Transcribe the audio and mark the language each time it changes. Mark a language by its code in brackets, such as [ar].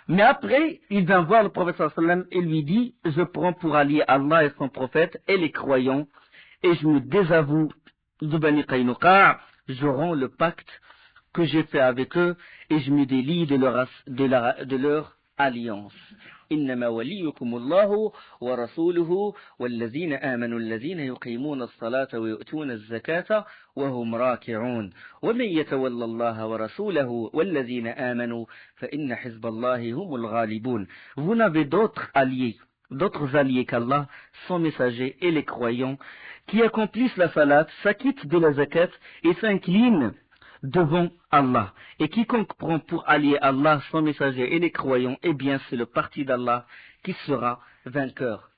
[fr] Mais après, il vient voir le prophète sallallahu alayhi wa sallam et lui dit, je prends pour allier Allah et son prophète et les croyants, et je me désavoue de Bani Qaynuqa, je rends le pacte que j'ai fait avec eux, et je me délie de leur alliance. [ar] إنما وليكم الله ورسوله والذين آمنوا الذين يقيمون الصلاة ويؤتون الزكاة وهم راكعون ومن يتولى الله ورسوله والذين آمنوا فإن حزب الله هم الغالبون. [fr] Vous n'avez d'autres alliés qu'Allah, son messager et les croyants, qui accomplissent la salat, s'acquittent de la zakat et s'inclinent devant Allah. Et quiconque prend pour allier Allah, son messager et les croyants, eh bien c'est le parti d'Allah qui sera vainqueur.